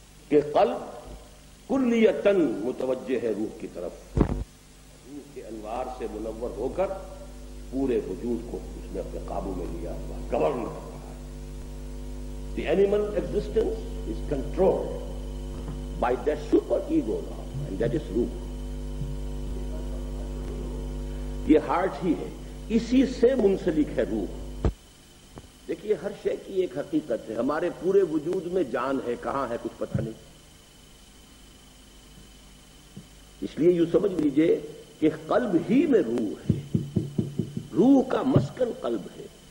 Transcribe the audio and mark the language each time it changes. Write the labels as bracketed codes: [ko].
[ur] کہ قلب کلیتن متوجہ ہے روح کی طرف, انوار سے منور ہو کر پورے وجود کو اس نے اپنے قابو میں لیا ہوا, گورن کر رہا ہے. [en] The animal existence is control by the super ego now and that is روح. [ur] یہ ہارٹ ہی ہے, اسی سے منسلک ہے روح. دیکھیے ہر شے کی ایک حقیقت ہے, ہمارے پورے وجود میں جان ہے, کہاں ہے کچھ پتہ نہیں. اس لیے یوں سمجھ لیجئے کہ قلب ہی میں روح ہے, روح کا مسکن قلب ہے.